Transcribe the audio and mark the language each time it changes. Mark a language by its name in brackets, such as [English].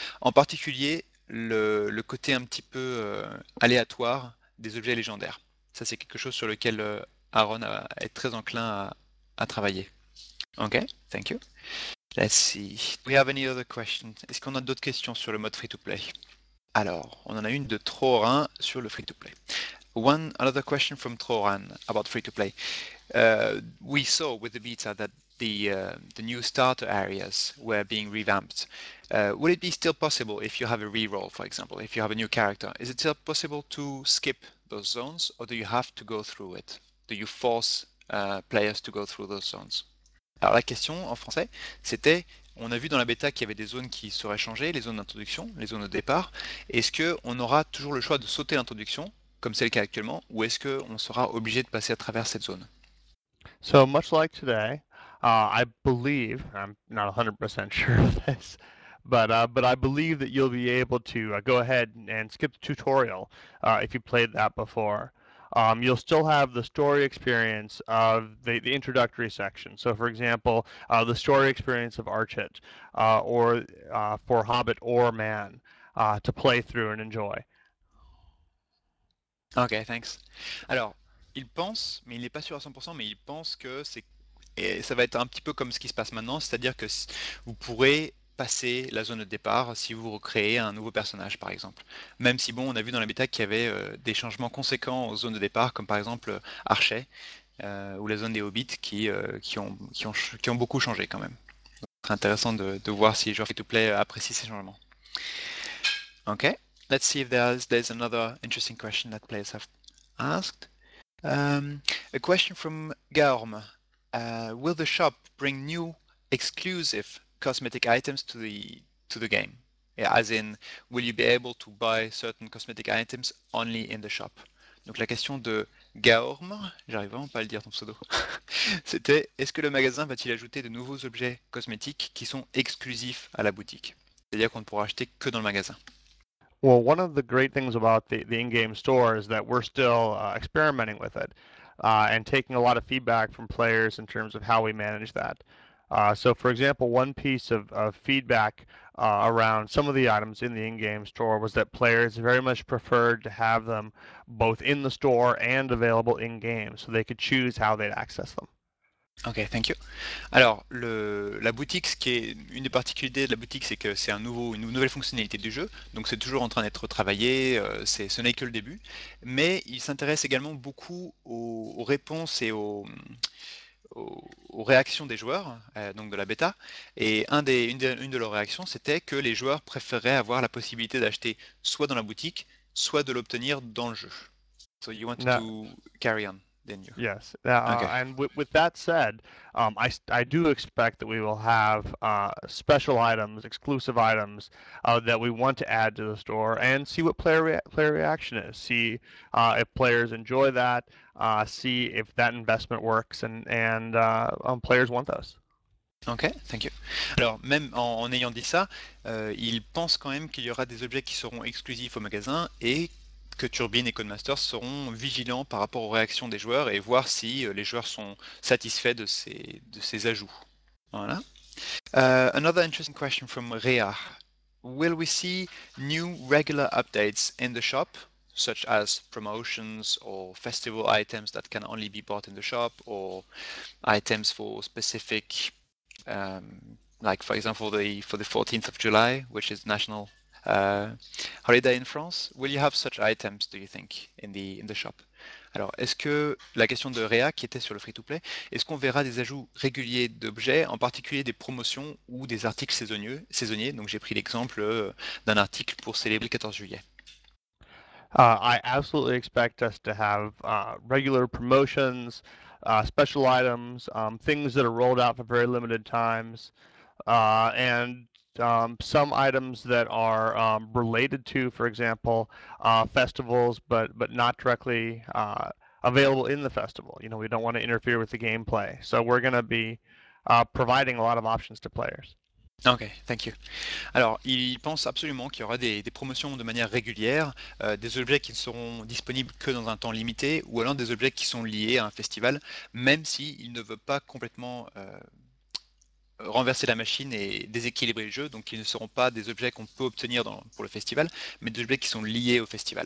[French] En particulier le côté un petit peu aléatoire des objets légendaires. Ça c'est quelque chose sur lequel Aaron est très enclin à travailler. [English] Ok, thank you. Let's see. Do we have any other questions? [French] Est-ce qu'on a d'autres questions sur le mode free-to-play? Alors, on en a une de Troran sur le free-to-play. [English] One another question from Troran about free-to-play. We saw with the beta that the new starter areas were being revamped. Would it be still possible if you have a reroll, for example, if you have a new character? Is it still possible to skip those zones, or do you have to go through it? Do you force players to go through those zones? [French] Alors la question en français, c'était, on a vu dans la bêta qu'il y avait des zones qui seraient changées, les zones d'introduction, les zones de départ. Est-ce qu'on aura toujours le choix de sauter l'introduction, comme c'est le cas actuellement, ou est-ce qu'on sera obligé de passer à travers cette zone? [English] So much like today, I believe, I'm not 100% sure of this, but I believe that you'll be able to go ahead and skip the tutorial if you played that before. You'll still have the story experience of the introductory section. So for example, the story experience of Archit or for Hobbit or Man to play through and enjoy. Ok, thanks. [French] Alors, il pense, mais il n'est pas sûr à 100%, mais il pense que et ça va être un petit peu comme ce qui se passe maintenant, c'est-à-dire que vous pourrez passer la zone de départ si vous recréez un nouveau personnage, par exemple. Même si, bon, on a vu dans la bêta qu'il y avait des changements conséquents aux zones de départ, comme par exemple Archet, ou la zone des Hobbits qui ont beaucoup changé quand même. Donc, c'est intéressant de voir si les joueurs free-to-play apprécient ces changements. [English] Ok. Let's see if there's another interesting question that players have asked. A question from Gaorm. Will the shop bring new exclusive cosmetic items to the game? As in, will you be able to buy certain cosmetic items only in the shop? [French] Donc la question de Gaorm, j'arrive vraiment pas à le dire ton pseudo, c'était, est-ce que le magasin va-t-il ajouter de nouveaux objets cosmétiques qui sont exclusifs à la boutique? C'est-à-dire qu'on ne pourra acheter que dans le magasin. [English] Well, one of the great things about the in-game store is that we're still experimenting with it and taking a lot of feedback from players in terms of how we manage that. So, for example, one piece of feedback around some of the items in the in-game store was that players very much preferred to have them both in the store and available in-game so they could choose how they'd access them. Ok, thank you. [French] Alors, la boutique, ce qui est une des particularités de la boutique, c'est que c'est une nouvelle fonctionnalité du jeu, donc c'est toujours en train d'être travaillé, ce n'est que le début. Mais il s'intéresse également beaucoup aux réponses et aux réactions des joueurs, donc de la bêta. Et une de leurs réactions, c'était que les joueurs préféraient avoir la possibilité d'acheter soit dans la boutique, soit de l'obtenir dans le jeu. [English] So you wanted No. to carry on, didn't you? Yes. Okay. And with that said, I do expect that we will have special items, exclusive items that we want to add to the store and see what player reaction is. See if players enjoy that. See if that investment works and players want those. Ok, thank you. [French] Alors, même en ayant dit ça, il pense quand même qu'il y aura des objets qui seront exclusifs au magasin et que Turbine et Codemasters seront vigilants par rapport aux réactions des joueurs et voir si les joueurs sont satisfaits de ces ajouts. [English] Voilà. Another interesting question from Rhea. Will we see new regular updates in the shop, such as promotions or festival items that can only be bought in the shop or items for specific like for example for the 14th of July, which is national holiday in France, will you have such items, do you think, in the shop? [French] Alors, est-ce que la question de Réa qui était sur le free to play, est-ce qu'on verra des ajouts réguliers d'objets, en particulier des promotions ou des articles saisonniers? Donc j'ai pris l'exemple d'un article pour célébrer le 14 juillet. [English] I absolutely expect us to have regular promotions, special items, things that are rolled out for very limited times, and some items that are related to, for example, festivals, but not directly available in the festival. You know, we don't want to interfere with the gameplay, so we're going to be providing a lot of options to players. Ok, thank you. [French] Alors, il pense absolument qu'il y aura des promotions de manière régulière, des objets qui ne seront disponibles que dans un temps limité, ou alors des objets qui sont liés à un festival, même si il ne veut pas complètement renverser la machine et déséquilibrer le jeu, donc ils ne seront pas des objets qu'on peut obtenir pour le festival, mais des objets qui sont liés au festival.